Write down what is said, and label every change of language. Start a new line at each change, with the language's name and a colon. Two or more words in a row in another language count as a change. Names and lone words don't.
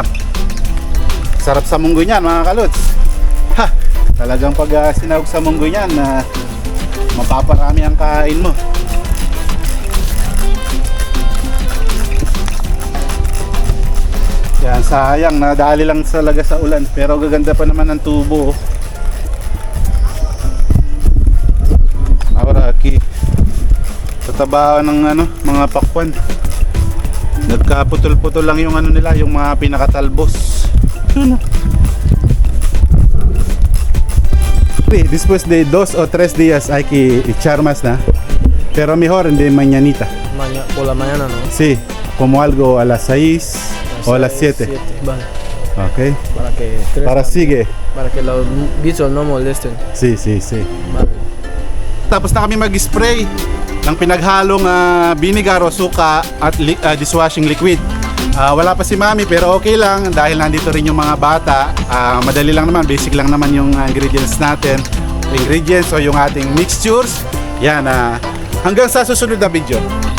Filipino: Sarap sa munggo niyan mga kalods. Talagang pag sinawag sa munggo niyan na mapaparami ang kain mo. Yan, sayang, nadali lang talaga sa ulan, pero gaganda pa naman ang tubo.
Spanish: Ahora aquí
Filipino: tataba ng mga pakwan. Nagkaputol-putol lang yung nila, yung mga pinakatalbos. Yun.
Spanish: Después de 2 o 3 días hay que echar más, ¿no? Pero mejor de mañanita. Por la mañana, ¿no? Sí, como algo a las 6 o a las 7. Vale. Ok. Para que crezcan, Para sigue. Para que los bichos no molesten. Sí, sí, sí. Vale.
Filipino: Tapos na kami mag-spray ng pinaghalong vinegar o suka at dishwashing liquid. Wala pa si Mami pero okay lang dahil nandito rin yung mga bata. Madali lang naman, basic lang naman yung ingredients natin. Ingredients o yung ating mixtures. Yan, hanggang sa susunod na video.